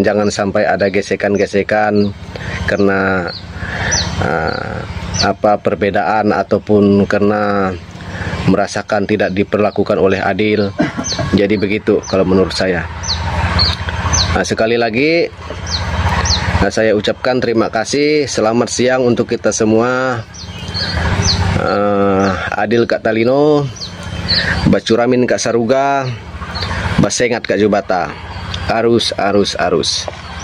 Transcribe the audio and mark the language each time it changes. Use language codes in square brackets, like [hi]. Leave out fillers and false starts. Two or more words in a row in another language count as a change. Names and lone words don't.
[id] Jangan sampai ada gesekan-gesekan karena perbedaan ataupun karena merasakan tidak diperlakukan oleh adil. Jadi begitu kalau menurut saya. Sekali lagi saya ucapkan terima kasih. Selamat siang untuk kita semua. [knx] Adil Kak Talino, Bacuramin Kak Saruga, Basengat Kak Jubata. Arus.